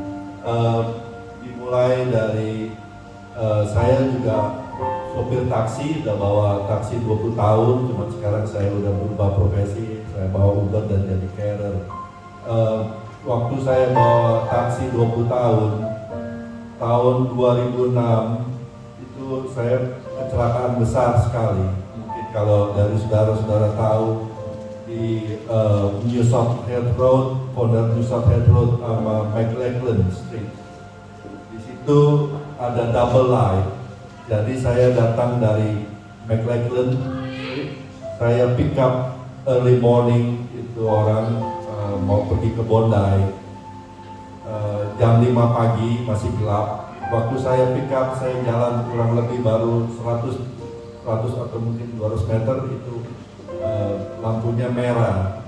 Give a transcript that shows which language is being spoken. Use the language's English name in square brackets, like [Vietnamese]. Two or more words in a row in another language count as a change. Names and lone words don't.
[Indonesian] Dimulai dari saya juga sopir taksi, udah bawa taksi 20 tahun, cuma sekarang saya udah berubah profesi, saya bawa Uber dan jadi carer. Waktu saya bawa taksi 20 tahun, tahun 2006 itu saya kecelakaan besar sekali. Mungkin kalau dari saudara-saudara tahu di New South Head Road, corner New South Head Road sama McLachlan Street. Di situ ada [English] double light. [Indonesian] Jadi saya datang dari McLachlan, saya [English] pick up early morning, [Indonesian] itu orang mau pergi ke Bondi, jam 5 pagi masih gelap. Waktu saya [English] pick up, [Indonesian] saya jalan kurang lebih baru 100 atau mungkin 200 meter itu lampunya merah.